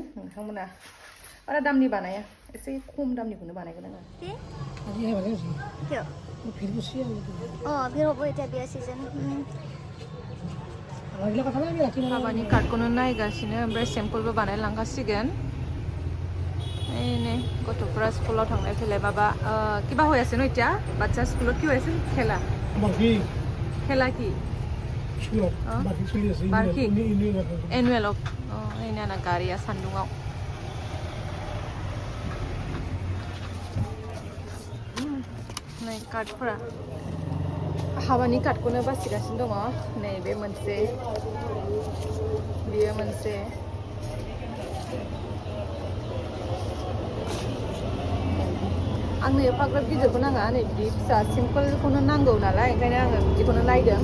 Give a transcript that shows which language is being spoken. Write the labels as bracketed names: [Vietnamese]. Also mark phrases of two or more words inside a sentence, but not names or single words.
[Bodo] नोंथांमोना बारा दामनि बानाया एसे खम दामनिखौनो बानायगोन आङो. हाबानि कार्डखौनो नायगासिनो ओमफ्राय सेम्पोलबो बानायलांगासिगोन. नै गथ'फोरा स्कुलाव थांलाय फैलाय माबा [Assamese] কিবা হৈ আছে ন এতিয়া বাচ্চা স্কুলত কি হৈ আছে খেলা কি বাৰ্ষিক এনুৱেলক [Bodo] एनुवेल ना गारिया सान्दुङाव नै कार्डफोरा हाबानि कार्डखौनो बासिगासिनो दङ. नै बे मोनसे बियो मोनसे आंनो एफाग्राब गिदिरखौ नाङा नै बिदि फिसा सिम्पोलखौनो नांगौ नालाय ओंखायनो आङो बिदिखौनो नायदों.